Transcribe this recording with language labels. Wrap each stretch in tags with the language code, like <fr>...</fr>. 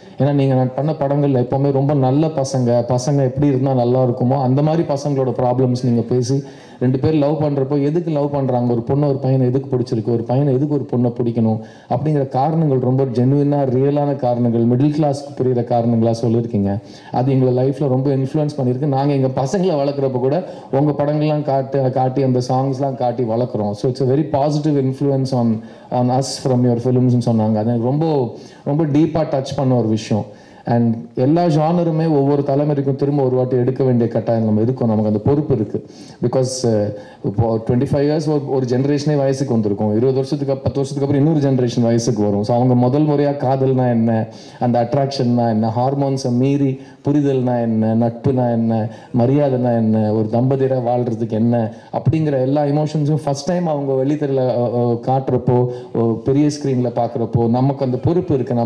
<ta>ஏன்னா நீங்கள் பண்ண படங்கள் எப்போவுமே ரொம்ப நல்ல பசங்க எப்படி இருந்தால் நல்லா இருக்குமோ அந்த மாதிரி பசங்களோட ப்ராப்ளம்ஸ் நீங்கள் பேசி 2 பேர் லவ் பண்ணுறப்போ எதுக்கு லவ் பண்ணுறாங்க, ஒரு பொண்ணு ஒரு பையனை எதுக்கு பிடிச்சிருக்கு, ஒரு பையனை எதுக்கு ஒரு பொண்ணை பிடிக்கணும் அப்படிங்கிற காரணங்கள் ரொம்ப ஜென்வினாக ரியலான காரணங்கள், மிடில் கிளாஸ்க்கு புரிகிற காரணங்களாக சொல்லியிருக்கீங்க. அது எங்களை லைஃப்பில் ரொம்ப இன்ஃப்ளூயன்ஸ் பண்ணியிருக்கு. நாங்கள் எங்கள் பசங்களை வளர்க்குறப்ப கூட உங்கள் படங்கள்லாம் காட்டி அந்த சாங்ஸ்லாம் காட்டி வளர்க்குறோம்.</ta> <en>so it's a very positive influence on us from your films</en> <ta>சொன்னாங்க. அது ரொம்ப ரொம்ப டீப்பாக டச் பண்ண ஒரு விஷயம். அண்ட் எல்லா ஜானருமே ஒவ்வொரு தலைமுறைக்கும் திரும்ப ஒரு வாட்டி எடுக்க வேண்டிய கட்டாயம் நம்ம இருக்கும், நமக்கு அந்த பொறுப்பு இருக்குது. பிகாஸ் இப்போ 25 இயர்ஸ் ஒரு ஜென்ரேஷனே வயசுக்கு வந்திருக்கும், 20 வருஷத்துக்கு 10 வருஷத்துக்கு அப்புறம் இன்னொரு ஜென்ரேஷன் வயசுக்கு வரும். ஸோ அவங்க முதல் முறையாக காதல்னா என்ன, அந்த அட்ராக்ஷன்னா என்ன, ஹார்மோன்ஸை மீறி புரிதல்னா என்ன, நட்புனா என்ன, மரியாதைனா என்ன, ஒரு தம்பதியராக வாழ்கிறதுக்கு என்ன அப்படிங்கிற எல்லா இமோஷன்ஸும் ஃபஸ்ட் டைம் அவங்க வெளித்தரில் காட்டுறப்போ, பெரிய ஸ்க்ரீனில் பார்க்குறப்போ நமக்கு அந்த பொறுப்பு இருக்குது.</ta>